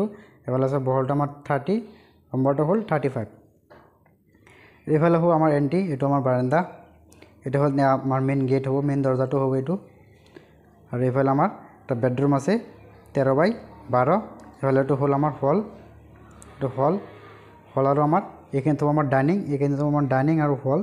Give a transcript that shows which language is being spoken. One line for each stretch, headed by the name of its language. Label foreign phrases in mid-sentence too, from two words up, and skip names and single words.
Assamese: এফালে আছে বহলটা আমার 30, লম্বাটা হল 35। এফালে হল আমার এন্ট্রি, এটা আমার বারান্দা, এটা হল আমার
English: main gate
Assamese: হব, মেইন দরজাটো হব এইটো। আর এফালে আমার একটা বেডরুম আছে 13x12। এফালে এটা হল আমার হল, এটা হল আর আমার এখানে তো আমার ডাইনিং আর হল।